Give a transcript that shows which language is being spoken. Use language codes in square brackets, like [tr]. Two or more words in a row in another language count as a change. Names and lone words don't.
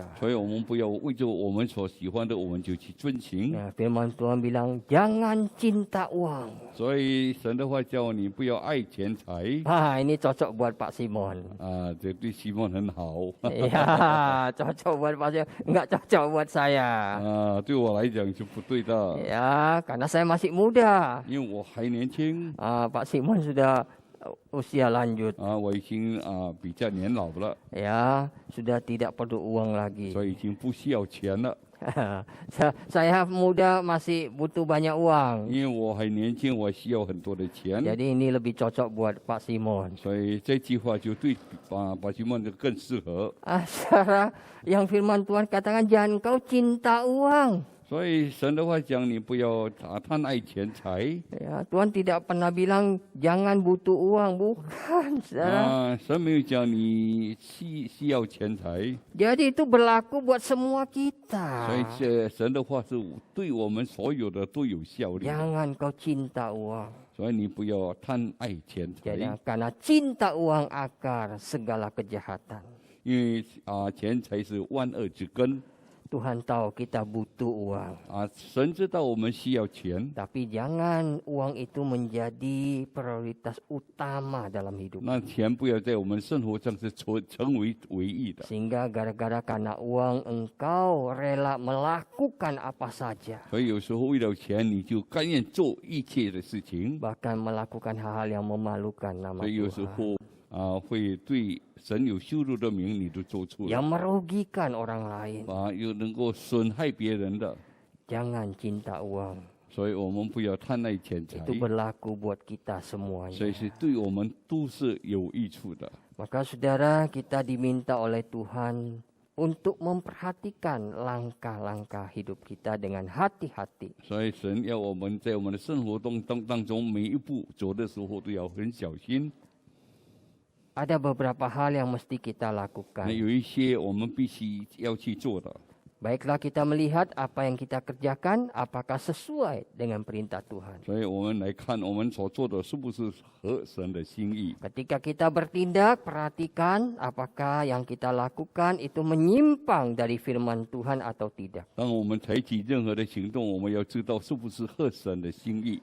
[zh] 所以我们不要为着我们所喜欢的，我们就去遵行。 [id] Ya, firman Tuhan bilang, jangan cinta uang. [zh] 所以神的话叫你不要爱钱财。 [id] Ini cocok buat Pak Simon. [zh] 这对西蒙很好。 [id] Ya, cocok buat Pak Simon. Enggak cocok buat saya. [zh] 对我来讲是不对的， [id] Ya, karena saya masih muda. [zh] 因为我还年轻。 [id] Pak Simon sudah usia lanjut. [zh] 我已经比较年老了， [id] Ya, sudah tidak perlu uang lagi. [zh] 所以已经不需要钱了。 [id] Saya muda masih butuh banyak uang. [zh] 因为我还年轻，我需要很多的钱。 [id] Jadi ini lebih cocok buat Pak Simon. [zh] 所以这句话就对把西蒙就更适合。 [id] Saudara, yang firman Tuhan katakan jangan kau cinta uang. [zh] 所以神的话讲，你不要贪爱钱财。 [id] Ya, Tuhan tidak pernah bilang jangan butuh uang, bukan, saudara. [zh] 神没有讲你需要钱财。 [id] Jadi itu berlaku buat semua [zh] 所 [id] kita. [zh] 以神的话是对我们所有的都有效力的。 [id] Jangan kau cinta uang. [zh] 所以你不要贪爱钱财， [id] Jadi karena cinta uang akar segala kejahatan. [zh] 因为钱财是万恶之根。 [id] Tuhan tahu kita butuh uang. [zh] 神知道我们需要钱， [id] Tapi jangan uang itu menjadi prioritas utama dalam hidup. [zh] 那钱不要在我们生活上是成为唯一的。 [id] Sehingga gara-gara karena uang engkau rela melakukan apa saja. [zh] 所以有时候为了钱，你就甘愿做一切的事情， [id] Bahkan melakukan hal-hal yang memalukan nama [zh] 所以有时 [id] Tuhan. [zh] 候会对神有羞辱的名，你都做出来， [id] Yang merugikan orang lain. [zh] 又能够损害别人的。 [id] Jangan cinta uang. [zh] 所以我们不要贪爱钱财， [id] Itu berlaku buat kita [zh] 所 [id] semuanya. [zh] 以是对我们都是有益处的。 [id] Maka saudara, kita diminta oleh Tuhan untuk memperhatikan langkah-langkah hidup kita dengan hati-hati. [zh] 所以神要我们在我们的生活当中每一步走的时候都要很小心。 [id] Ada beberapa hal yang mesti kita [zh] 那 [id] lakukan. [zh] 有一些我们必须要去做的。 [id] Baiklah kita melihat apa yang kita kerjakan, apakah sesuai dengan perintah Tuhan. [zh] 所以我们来看我们所做的是不是合神的心意。 [id] Ketika kita bertindak, perhatikan apakah yang kita lakukan itu menyimpang dari firman Tuhan atau tidak. [zh] 当我们采取任何的行动，我们要知道是不是合神的心意。